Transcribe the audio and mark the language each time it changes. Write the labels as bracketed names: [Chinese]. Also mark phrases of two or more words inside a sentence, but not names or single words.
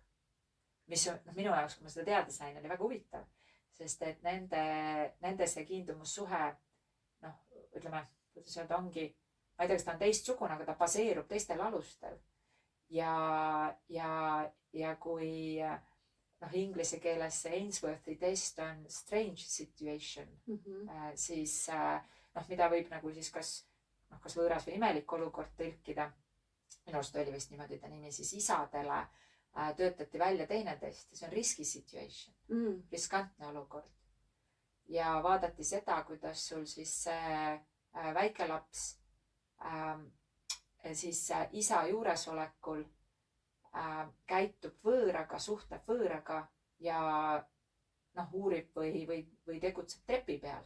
[Estonian] Mis minu jaoks, kui ma seda teada sain, oli väga huvitav. Sest et nende see kiindumussuhe, ütleme, kuidas öelda, ongi, ma ei tea, kas ta on teistsugune, aga ta baseerub teistel alustel. Ja kui inglise keeles see Ainsworthi test on [English] strange situation, [Estonian] siis mida võib nagu siis kas võõras või imelik olukord tõlkida. Minu arust oli vist niimoodi ta nimi, siis isadele töötati välja teine test ja see on [English] risky situation, [Estonian] riskantne olukord. Ja vaadati seda, kuidas sul siis see väike laps siis isa juuresolekul käitub võõraga, suhtleb võõraga ja noh, uurib või tegutseb trepi peal.